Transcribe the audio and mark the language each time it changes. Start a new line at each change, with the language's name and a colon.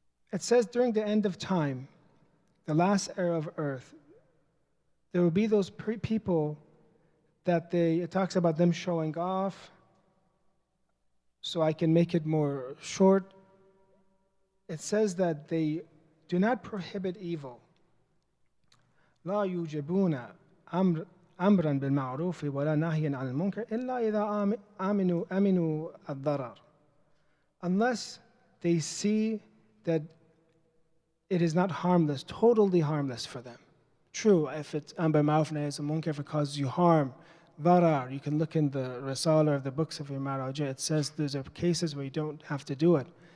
English: It says during the end of time, the last era of earth, there will be those people that it talks about them showing off. So I can make it more short. It says that they do not prohibit evil.
Arabic: لا يوجبون أمرا بالمعروف ولا نهيا عن المنكر إلا إذا أمنوا الضرر.
English: Unless they see that it is not harmless, totally harmless for them. True, if it's amr bil ma'ruf nahy anil munkar, if it causes you harm, darar, you can look in the Risala of the books of your Maraja, it says there's cases where you don't have to do it.